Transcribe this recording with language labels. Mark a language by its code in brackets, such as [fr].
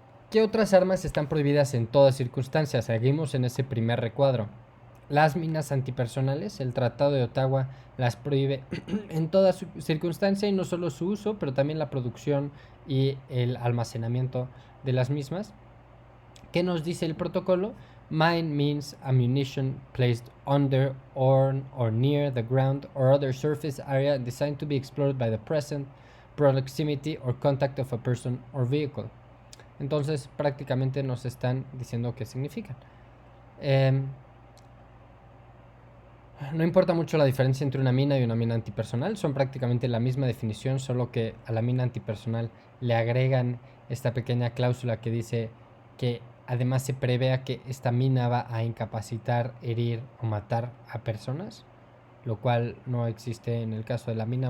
[es] ¿Qué otras armas están prohibidas en todas circunstancias? Seguimos en ese primer recuadro. Las minas antipersonales, el Tratado de Ottawa las prohíbe en toda circunstancia y no solo su uso, pero también la producción y el almacenamiento de las mismas. ¿Qué nos dice el protocolo? [en] Mine means ammunition placed under, on, or near the ground or other surface area designed to be explored by the present proximity or contact of a person or vehicle. [es] Entonces prácticamente nos están diciendo qué significan. No importa mucho la diferencia entre una mina y una mina antipersonal, son prácticamente la misma definición, solo que a la mina antipersonal le agregan esta pequeña cláusula que dice que además se prevea que esta mina va a incapacitar, herir o matar a personas, lo cual no existe en el caso de la mina.